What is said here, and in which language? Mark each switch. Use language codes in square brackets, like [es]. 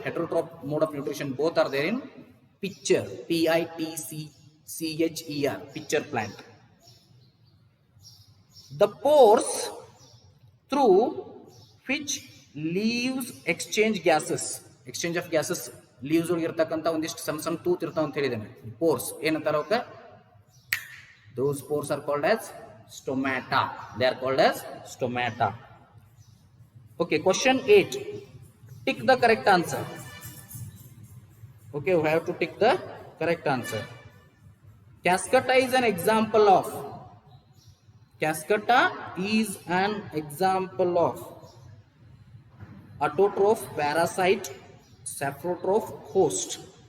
[en] Heterotroph mode of nutrition both are there in picture. Pitcher. Picture plant. The pores through which leaves exchange gases. Exchange of gases. [kn] Leaves ಒಳಗೆ ಇರತಕ್ಕಂತ ಒಂದಿಷ್ಟು ಸಣ್ಣ ತೂತ್ ಇರ್ತಾವ ಅಂತ ಹೇಳಿದ್ದೇನೆ. Pores ಏನಂತಾರ ಅವಕ್ಕೆ? [en] Those pores are called as stomata. They are called as stomata. Okay, question 8. Tick the correct answer. Okay, we have to tick the correct answer. Cascata is an example of. Cascata is an example of autotroph, parasite, saprotroph, host.